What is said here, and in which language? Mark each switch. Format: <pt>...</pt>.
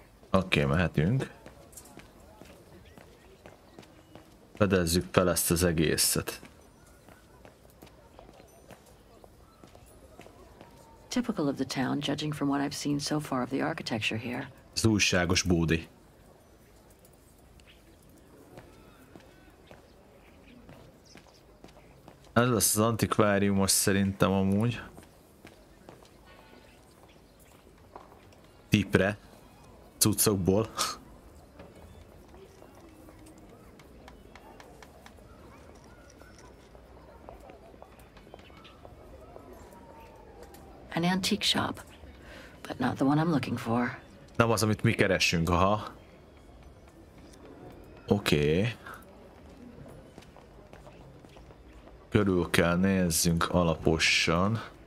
<hu>Oké, mehetünk. Fedezzük fel ezt az egészet.</hu> <en>Typical of the town, judging from what I've seen so far of the architecture here.</en> <hu>Az újságos bódi. Ez lesz az antikváriumos szerintem amúgy. Tipre. Cuccokból.</hu> <en>An antique shop, but not the one I'm looking for.</en> <hu>Nem az, amit mi keresünk, aha. Oké. Körül kell nézzünk alaposan.</hu>